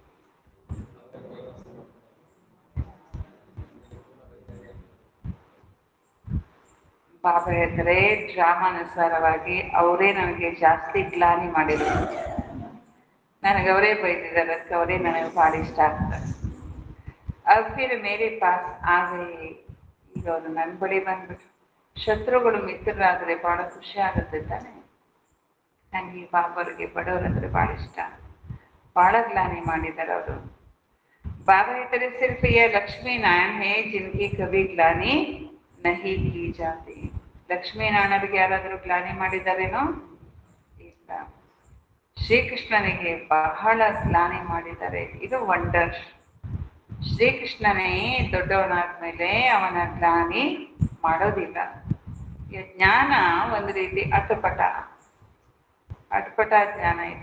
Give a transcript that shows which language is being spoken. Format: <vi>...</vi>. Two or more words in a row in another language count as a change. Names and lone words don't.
<kn>ಬಾಬಾ ಹೇಳ್ತಾರೆ, ಡ್ರಾಮಾನುಸಾರವಾಗಿ ಅವರೇ ನನಗೆ ಜಾಸ್ತಿ ಗ್ಲಾನಿ ಮಾಡಿದ್ರು, ನನಗೆ ಅವರೇ ಬೈದಿದ್ದಾರೆ, ಅದಕ್ಕೆ ಅವರೇ ನನಗೆ ಭಾಳ ಇಷ್ಟ ಆಗ್ತಾರೆ.</kn> <hi>अब फिर मेरे पास आ गए.</hi> <kn>ಈಗ ಅವರು ನನ್ನ ಬಳಿ ಬಂದ್ಬಿಟ್ರು. ಶತ್ರುಗಳು ಮಿತ್ರರಾದ್ರೆ ಬಹಳ ಖುಷಿ ಆಗುತ್ತೆ ತಾನೆ. ನನಗೆ ಬಾಬರಿಗೆ ಬಡವರಂದ್ರೆ ಬಹಳ ಇಷ್ಟ. ಬಹಳ ಗ್ಲಾನಿ ಮಾಡಿದ್ದಾರೆ ಅವರು.</kn> <hi>बाबा की तरफ सिर्फ यह लक्ष्मी नारायण है जिनकी कभी ग्लानी नहीं की जाती.</hi> <kn>ಲಕ್ಷ್ಮೀ ನಾರಾಯಣರಿಗೆ ಯಾರಾದರೂ ಗ್ಲಾನಿ ಮಾಡಿದಾರೇನೋ ಇಲ್ಲ. ಶ್ರೀಕೃಷ್ಣನಿಗೆ ಬಹಳ ಗ್ಲಾನಿ ಮಾಡಿದ್ದಾರೆ. ಇದು ವಂಡರ್. ಶ್ರೀಕೃಷ್ಣನೇ ದೊಡ್ಡವನಾದ್ಮೇಲೆ ಅವನ ಗ್ಲಾನಿ ಮಾಡೋದಿಲ್ಲ. ಜ್ಞಾನ ಒಂದು ರೀತಿ ಅಟಪಟ ಜ್ಞಾನ ಇದು.</kn>